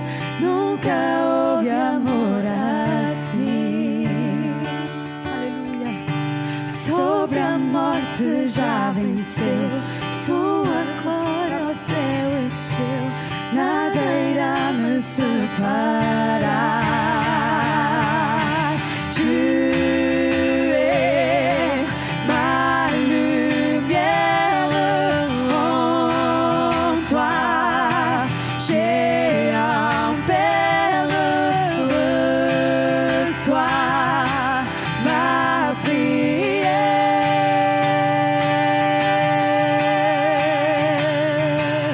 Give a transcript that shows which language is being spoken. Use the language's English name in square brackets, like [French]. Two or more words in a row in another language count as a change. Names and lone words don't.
[Portuguese] Nunca houve amor assim. Aleluia. Sobre a morte já venceu, sua glória ao céu encheu. Nada irá me separar. [French] Tu es ma lumière, en toi j'ai un Père. Reçois ma prière.